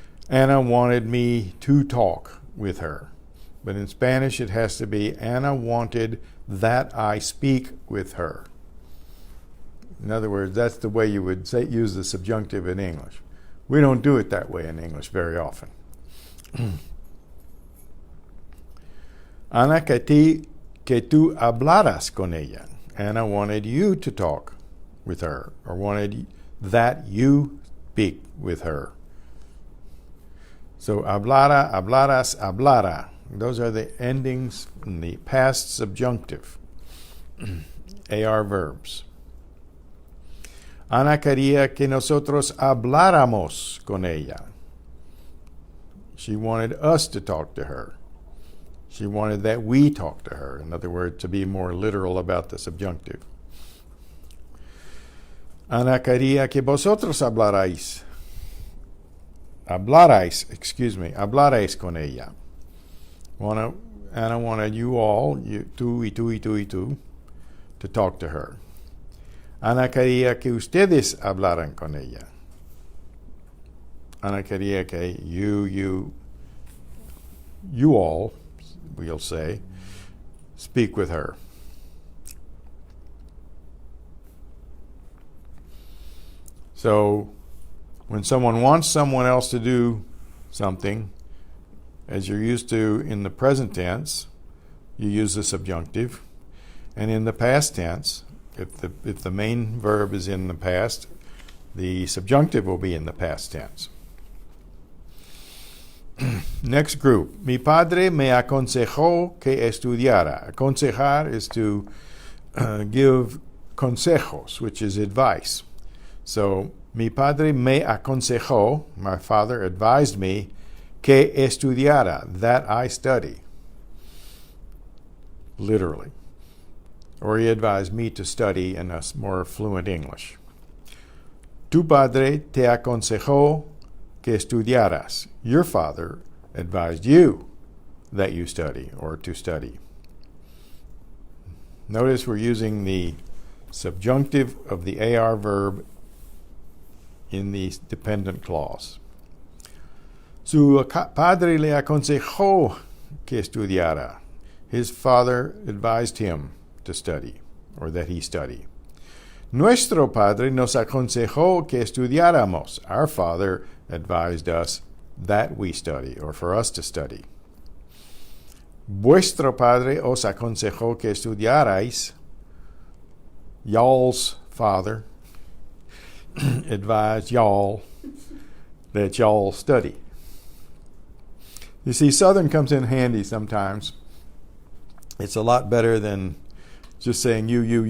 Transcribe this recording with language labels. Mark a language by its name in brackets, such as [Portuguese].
[English] Ana wanted me to talk with her. But in Spanish, it has to be, Ana wanted that I speak with her. In other words, that's the way you would use the subjunctive in English. We don't do it that way in English very often. [Spanish] Ana, que tú hablaras con ella. [English] Ana wanted you to talk with her, or wanted that you speak with her. So [Spanish] hablara, hablaras, hablara. [English] Those are the endings in the past subjunctive. AR verbs. [Spanish] Ana quería que nosotros habláramos con ella. [English] She wanted us to talk to her. She wanted that we talk to her. In other words, to be more literal about the subjunctive. [Spanish] Ana quería que vosotros hablarais con ella. [English] Anna wanted you all, [Spanish] tú y tú y tú y tú, [English] to talk to her. [Spanish] Ana quería que ustedes hablaran con ella. Ana quería que [English] you all, we'll say, speak with her. So, when someone wants someone else to do something, as you're used to in the present tense, you use the subjunctive. And in the past tense, if the main verb is in the past, the subjunctive will be in the past tense. Next group. [Spanish] Mi padre me aconsejó que estudiara. [English] Aconsejar is to give consejos, which is advice. So, [Spanish] mi padre me aconsejó, [English] my father advised me, [Spanish] que estudiara, [English] that I study. Literally. Or he advised me to study in a more fluent English. [Spanish] Tu padre te aconsejó que estudiaras. [English] Your father advised you that you study or to study. Notice we're using the subjunctive of the AR verb in the dependent clause. [Spanish] Su padre le aconsejó que estudiara. [English] His father advised him to study, or that he study. [Spanish] Nuestro padre nos aconsejó que estudiáramos. [English] Our father advised us that we study, or for us to study. [Spanish] Vuestro padre os aconsejó que estudiarais. [English] Y'all's father advised y'all that y'all study. You see, Southern comes in handy sometimes. It's a lot better than just saying you.